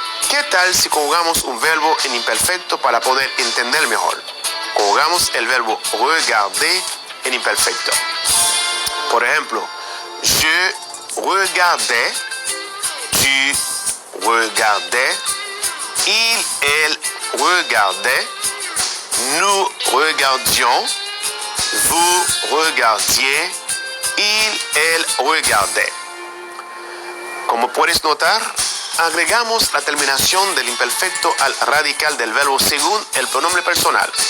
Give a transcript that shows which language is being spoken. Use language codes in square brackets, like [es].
[es] ¿Qué tal si conjugamos un verbo en imperfecto para poder entender mejor? Conjugamos el verbo regarder en imperfecto. Por ejemplo, [fr] je regardais, tu regardais, il, elle regardait, nous regardions, vous regardiez, il, elle regardait. [es] Como puedes notar, agregamos la terminación del imperfecto al radical del verbo según el pronombre personal.